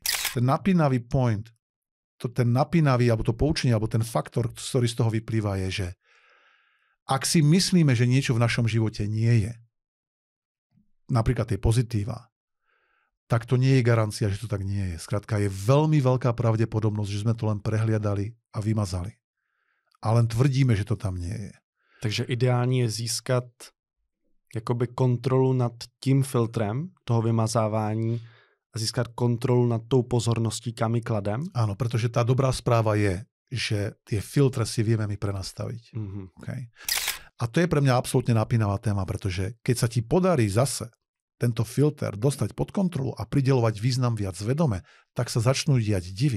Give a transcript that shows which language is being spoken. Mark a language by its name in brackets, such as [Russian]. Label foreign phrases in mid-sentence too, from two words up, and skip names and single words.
[Slovak] Ten napínavý point, ten napínavý, alebo to poučenie, alebo ten faktor, ktorý z toho vyplýva, je, že ak si myslíme, že niečo v našom živote nie je, napríklad tie pozitíva, tak to nie je garancia, že to tak nie je. Skrátka, je veľmi veľká pravdepodobnosť, že sme to len prehliadali a vymazali. A len tvrdíme, že to tam nie je. [Czech] Takže ideální je získat jakoby kontrolu nad tím filtrem toho vymazávání a získat kontrolu nad tou pozorností, kam ji kladem. [Slovak] Áno, pretože tá dobrá správa je, že tie filtre si vieme my prenastaviť. Okay. A to je pre mňa absolútne napínavá téma, pretože keď sa ti podarí zase tento filter dostať pod kontrolu a prideľovať význam viac vedome, tak sa začnú diať divy.